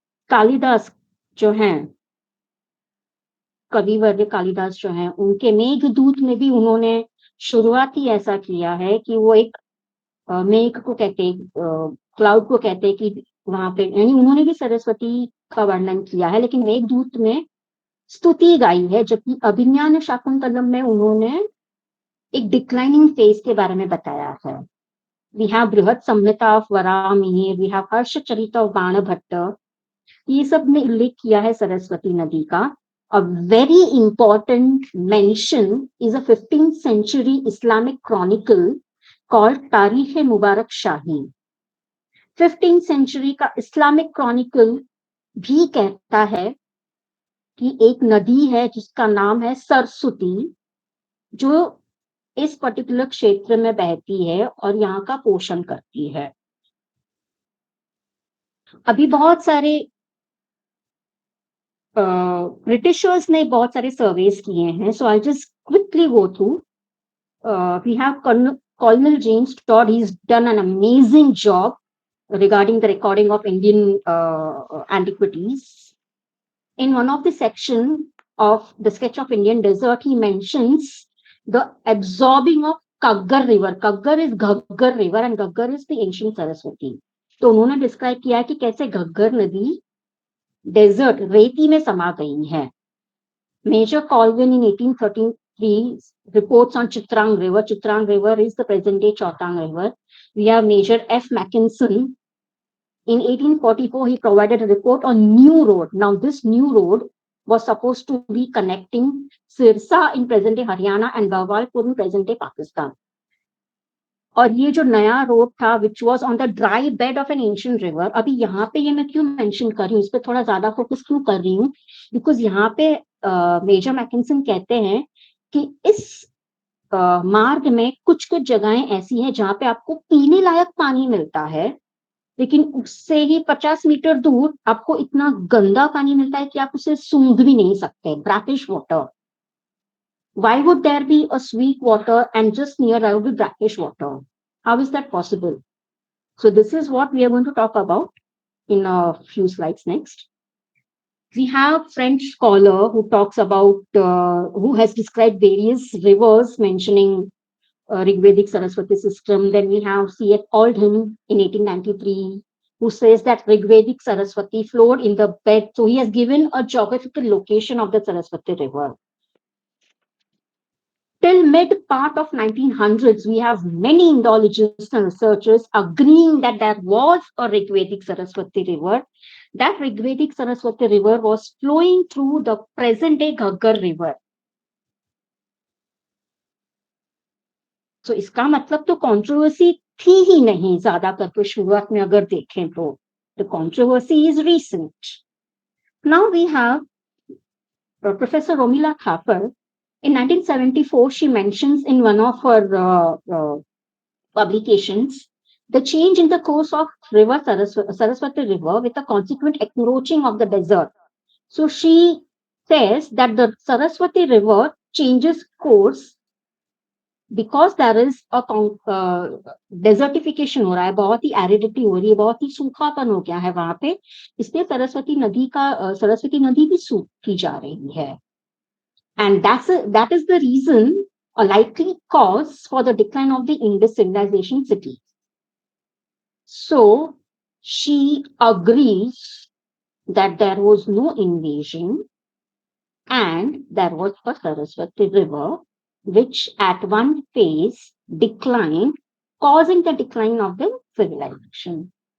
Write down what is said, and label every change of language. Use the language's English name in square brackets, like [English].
[Hindi] कालिदास जो हैं, कविवर्य कालिदास जो हैं, उनके मेघदूत में भी उन्होंने शुरुआती ऐसा किया है कि वो एक मेघ को कहते, क्लाउड को कहते कि वहां पे, यानी उन्होंने भी सरस्वती का वर्णन किया है, लेकिन मेघदूत में स्तुति गाई है, जबकि अभिज्ञान शाकुंतलम में उन्होंने एक डिक्लाइनिंग फेज के बारे में बताया है। [English] We have [Hindi] बृहद संहिता of Varahamihira, [English] we have [Hindi] Harshacharita of Banabhatta, ये सब ने उल्लेख किया है सरस्वती नदी का। [English] A very important mention is a 15th century Islamic chronicle called Tarikh e Mubarak Shahi. [Hindi] 15th century का इस्लामिक क्रॉनिकल भी कहता है कि एक नदी है जिसका नाम है सरस्वती, जो इस पर्टिकुलर क्षेत्र में बहती है और यहाँ का पोषण करती है। अभी बहुत सारे ब्रिटिशर्स ने बहुत सारे सर्वेस किए हैं, [English] So I just quickly go through. We have colonel James Tod, he has done an amazing job regarding the recording of Indian antiquities. In one of the section of the sketch of Indian desert, he mentions the absorbing of Kaggar river. Kaggar is Ghaggar river and Ghaggar is the ancient Saraswati. [Hindi] तो उन्होंने describe किया कि कैसे घग्गर नदी desert रेती में समा गई है। [English] Major Colvin in 1833 reports on Chitrang River. Chitrang River is the present day Chautang River. We have Major F. Mackinson. In 1844, he provided a report on new road. Now, this new road was supposed to be connecting Sirsa in present-day Haryana and Bawalpur in present-day Pakistan. [Hindi] और ये जो नया road था, [English] which was on the dry bed of an ancient river, [Hindi] अभी यहाँ पे ये मैं क्यों मेंशन कर रही हूँ, इस पे थोड़ा ज्यादा फोकस क्यों कर रही हूँ, बिकॉज यहाँ पे मेजर मैकिंसन कहते हैं कि इस मार्ग में कुछ जगहें ऐसी हैं जहाँ पे आपको पीने लायक पानी मिलता है, लेकिन उससे ही 50 मीटर दूर आपको इतना गंदा पानी मिलता है कि आप उसे सूंघ भी नहीं सकते, brackish water. [English] Why would there be a sweet water and just near there would be brackish water? How is that possible? So this is what we are going to talk about in a few slides next. We have French scholar who talks about, who has described various rivers mentioning Rigvedic Saraswati system. Then we have C.F. Oldham in 1893, who says that Rigvedic Saraswati flowed in the bed. So he has given a geographical location of the Saraswati river. Till mid part of 1900s, we have many Indologists and researchers agreeing that there was a Rigvedic Saraswati river. That Rigvedic Saraswati river was flowing through the present-day Ghaggar river. [Hindi] तो इसका मतलब तो controversy थी ही नहीं ज्यादा करके शुरुआत में अगर देखें तो [English] the controversy is recent. Now we have Professor Romila Thapar. In 1974, she mentions in one of her publications the change in the course of river Saraswati river with a consequent encroaching of the desert. So she says that the Saraswati river changes course because there is a [Hindi] desertification हो रहा है, बहुत ही aridity हो रही है, बहुत ही सूखापन हो गया है वहां पे, इसलिए सरस्वती नदी भी सूखी जा रही है. [English] And that is the reason, a likely cause for the decline of the Indus civilization city. So she agrees that there was no invasion and there was a Saraswati river, which at one phase declined, causing the decline of the civilization.